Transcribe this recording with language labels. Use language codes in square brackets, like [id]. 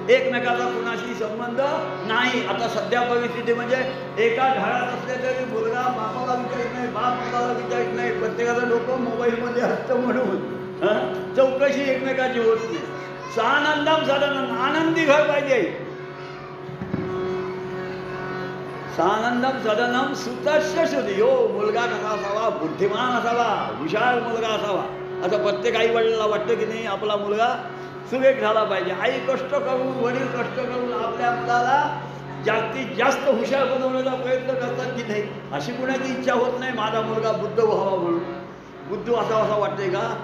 [mr] एकमेकाचा कुणाशी संबंध नाही. आता सध्या परिस्थिती म्हणजे एका घरात असले तरी मुलगा बापाला विचारित नाही, बाप मुलाला विचारित नाही. प्रत्येकाचं डोकं मोबाईलमध्ये असतं म्हणून चौकशी एकमेकाची होत नाही. [sa] सानंदम सदनम, [mr] आनंदी घर पाहिजे. [sa] सानंदम सदनम सुतस्य सुधियो. [mr] मुलगा कसा असावा, बुद्धिमान असावा, हुशार मुलगा असावा. असं प्रत्येक आई वडिलांना वाटतं की नाही आपला मुलगा सुरेख झाला पाहिजे. आई कष्ट करून, वडील कष्ट करून आपल्या मुलाला जास्तीत जास्त हुशार बनवण्याचा प्रयत्न करतात की नाही. अशी कुणाची इच्छा होत नाही माझा मुलगा बुद्ध व्हावा म्हणून. बुद्ध असा वाटतंय का?